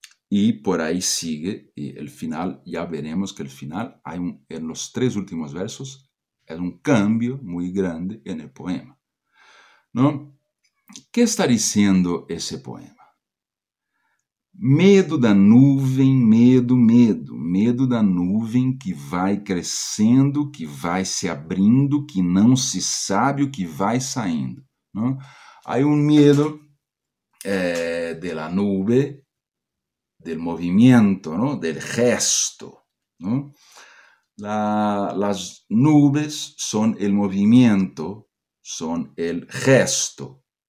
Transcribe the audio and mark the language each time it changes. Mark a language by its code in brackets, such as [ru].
[es] Y por ahí sigue, y el final, ya veremos que el final, en los 3 últimos versos, es un cambio muy grande en el poema, ¿no? ¿Qué está diciendo ese poema? [pt] Medo da nuvem, medo, medo. Medo da nuvem que vai crescendo, que vai se abrindo, que não se sabe o que vai saindo, ¿no? [es] Hay un miedo de la nube, del movimiento, ¿no? Del gesto, ¿no? Las nubes son el movimiento, son el gesto.